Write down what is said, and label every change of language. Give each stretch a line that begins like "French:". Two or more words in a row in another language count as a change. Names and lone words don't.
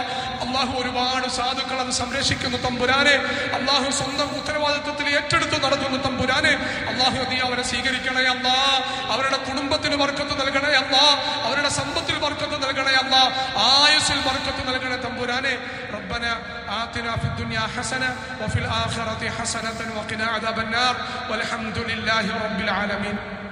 Malayalam: അല്ലാഹു ഒരുപാട് സാധുക്കൾ അത് സംരക്ഷിക്കുന്നു തമ്പുരാനെ. അല്ലാഹു സ്വന്തം ഉത്തരവാദിത്വത്തിൽ ഏറ്റെടുത്ത് നടത്തുന്നു തമ്പുരാനെ. അല്ലാഹു നീ അവരെ സ്വീകരിക്കണേ അല്ലാഹ്. അവരുടെ കുടുംബത്തിൽ ബർക്കത്ത് നൽകണേ അല്ലാഹ്. അവരുടെ സമ്പത്തിൽ ബർക്കത്ത് നൽകണേ അല്ലാഹ്. ആയുസ്സിൽ ബർക്കത്ത് നൽകണേ തമ്പുരാനെ.
Arabic: ربنا آتنا في الدنيا حسنة وفي الآخرة حسنة وقنا عذاب النار والحمد لله رب العالمين.